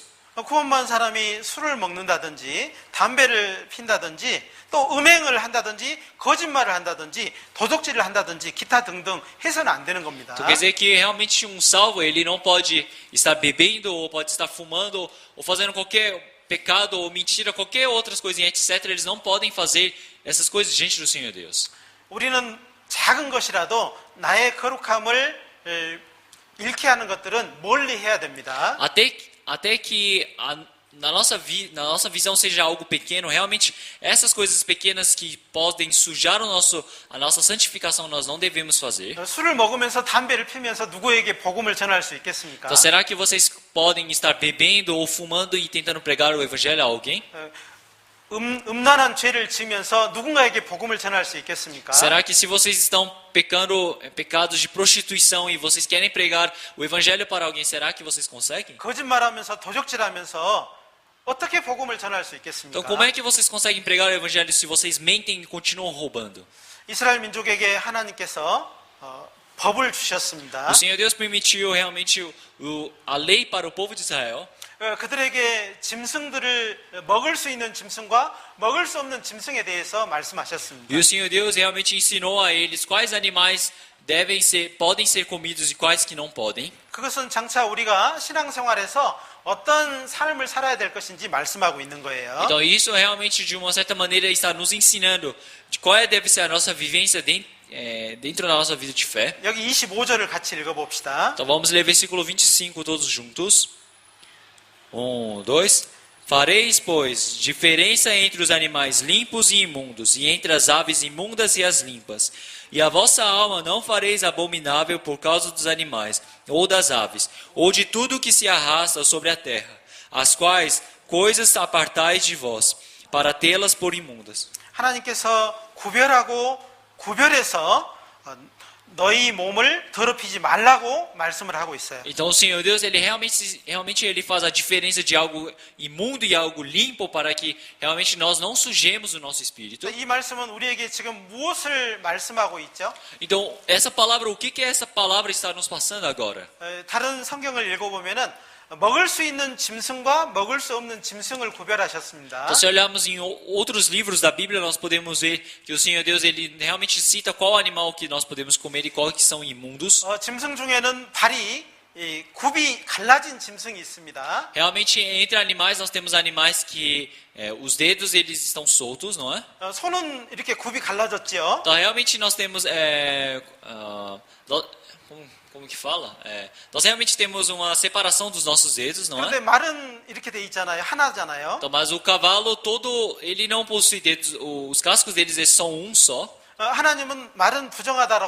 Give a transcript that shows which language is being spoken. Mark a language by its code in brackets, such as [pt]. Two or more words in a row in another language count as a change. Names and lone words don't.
[ko] 구원받은 사람이 술을 먹는다든지 담배를 핀다든지 또 음행을 한다든지 거짓말을 한다든지 도둑질을 한다든지 기타 등등 해서는 안 되는 겁니다. [pt] Então quer dizer que realmente um salvo, ele não pode estar bebendo ou pode estar fumando ou fazendo qualquer pecado ou mentira, qualquer outras coisinhas, etc. Eles não podem fazer essas coisas diante do Senhor Deus. [ko] 우리는 작은 것이라도 나의 거룩함을 잃게 하는 것들은 멀리 해야 됩니다. [pt] Até que na nossa visão seja algo pequeno, realmente essas coisas pequenas que podem sujar a nossa santificação nós não devemos fazer. [ko] 술을 먹으면서 담배를 피면서 누구에게 복음을 전할 수 있겠습니까? [pt] Então será que vocês podem estar bebendo ou fumando e tentando pregar o evangelho a alguém? [ko] 음란한 죄를 지으면서 누군가에게 복음을 전할 수 있겠습니까? [pt] Será que se vocês estão pecando pecados de prostituição e vocês querem pregar o evangelho para alguém, será que vocês conseguem? [ko] 거짓말하면서 도적질하면서 어떻게 복음을 전할 수 있겠습니까? [pt] Então como é que vocês conseguem pregar o evangelho se vocês mentem e continuam roubando? [ko] 이스라엘 민족에게 하나님께서 법을 주셨습니다. [pt] O Senhor Deus permitiu realmente a lei para o povo de Israel. [ko] 그들에게 짐승들을 먹을 수 있는 짐승과 먹을 수 없는 짐승에 대해서 말씀하셨습니다. [pt] E o Senhor Deus realmente ensinou a eles quais animais podem ser comidos e quais que não podem. [ko] 그것은 장차 우리가 신앙생활에서 어떤 삶을 살아야 될 것인지 말씀하고 있는 거예요. [pt] Então isso realmente de uma certa maneira está nos ensinando de qual deve ser a nossa vivência dentro da nossa vida de fé. [ko] 여기 25절을 같이 읽어봅시다. [pt] Então vamos ler versículo 25 todos juntos. 1, 2. Fareis, pois, diferença entre os animais limpos e imundos, e entre as aves imundas e as limpas. E a vossa alma não fareis abominável por causa dos animais, ou das aves, ou de tudo que se arrasta sobre a terra, as quais coisas apartais de vós, para tê-las por imundas. [ko] 하나님께서 구별해서 너희 몸을 더럽히지 말라고 말씀을 하고 있어요. [pt] Então o Senhor Deus, ele realmente ele faz a diferença de algo imundo e algo limpo para que realmente nós não sujemos o nosso espírito. [ko] 이 말씀은 우리에게 지금 무엇을 말씀하고 있죠? [pt] Então, essa palavra, o que essa palavra está nos passando agora? [ko] 다른 성경을 읽어보면은 먹을 수 있는 짐승과 먹을 수 없는 짐승을 구별하셨습니다. [pt] Então, se olharmos em outros livros da Bíblia, nós podemos ver que o Senhor Deus ele realmente cita qual animal que nós podemos comer e qual que são imundos. [ko] 짐승 중에는 발이 굽이 갈라진 짐승이 있습니다. [pt] Realmente, entre animais, nós temos animais que os dedos eles estão soltos, não é? [ko] 손은 이렇게 굽이 갈라졌죠. [pt] Então, realmente, nós temos como que fala? Nós realmente temos uma separação dos nossos dedos, não é? [ko] 그런데 말은 이렇게 돼 있잖아요. 하나잖아요. [pt] Então, mas o cavalo todo, ele não possui dedos, os cascos deles eles são um só. [ko] 하나님은 말은 부정하다라고